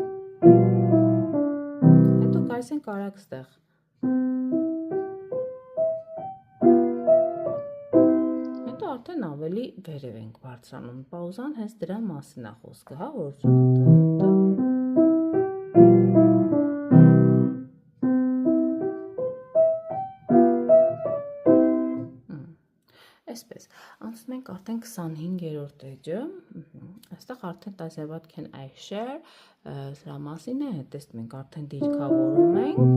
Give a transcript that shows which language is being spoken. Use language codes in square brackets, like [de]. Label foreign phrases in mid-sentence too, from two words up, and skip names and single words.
[hy] Հետո գալիս ենք արագ ստեղ։ Հետո արդեն ավելի վերև ենք բարձրանում։ Պաուզան հենց դրա մասին է խոսքը, որ Այսպես, անցնում ենք արդեն 25-րդ էջը, այստեղ արդեն տասյավատ [en] can I share, [hy] սրա մասին է, տեսնում ենք արդեն դիրքավորում ենք,